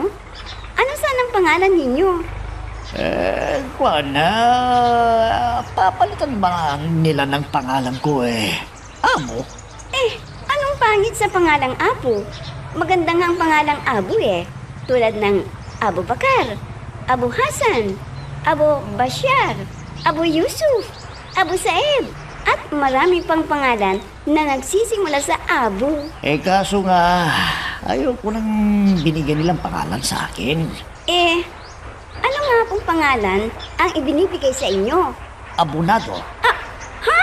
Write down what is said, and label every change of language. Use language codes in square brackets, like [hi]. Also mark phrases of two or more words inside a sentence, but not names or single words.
[tl] Ano sanang pangalan ninyo? Papalitan ba nila ng pangalan ko Amo? Anong pangit sa pangalang Apo? Maganda nga ang pangalang Abu tulad ng Abu Bakar, Abu Hasan, Abu Bashar, Abu Yusuf, Abu Saeb, at marami pang pangalan na nagsisimula sa Abu. Kaso nga, ayoko nang binigyan nilang pangalan sa akin. Ano nga pong pangalan ang ibinibigay sa inyo? Abunado. Ha?